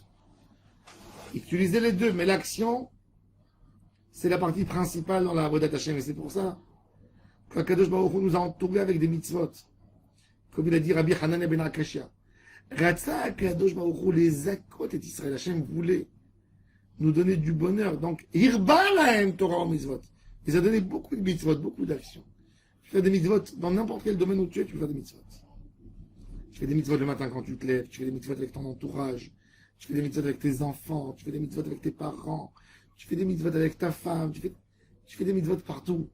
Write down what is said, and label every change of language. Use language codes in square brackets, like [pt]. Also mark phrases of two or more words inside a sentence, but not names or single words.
[fr] Utilisez les deux, mais l'action, c'est la partie principale dans la [he] עבודת השם. [fr] Et c'est pour ça qu' [he] הקדוש ברוך הוא [fr] nous a entourés avec des mitzvot. Comme il a dit Rabbi Hanan ben Akashia. [he] רצה הקדוש ברוך הוא לזכות את ישראל. [fr] Hashem voulait nous donner du bonheur. Donc, [he] הרבה להם תורה ומצוות. [fr] Il a donné beaucoup de mitzvot, beaucoup d'actions. Tu fais des mitzvot dans n'importe quel domaine où tu es, tu peux faire des mitzvot. Tu fais des mitzvot le matin quand tu te lèves, tu fais des mitzvot avec ton entourage, tu fais des mitzvot avec tes enfants, tu fais des mitzvot avec tes parents, tu fais des mitzvot avec ta femme, tu fais des mitzvot partout.